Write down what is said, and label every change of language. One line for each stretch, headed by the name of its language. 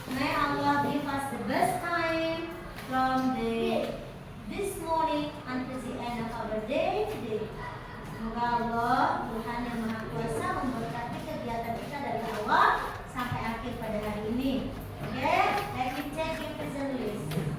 English: May Allah give us the best time from this morning until the end of our day today.
Indonesian: Semoga Allah, Tuhan yang Maha Kuasa, memberkati kegiatan kita dari Allah sampai akhir pada hari ini.
English: Okay, let me check your present list.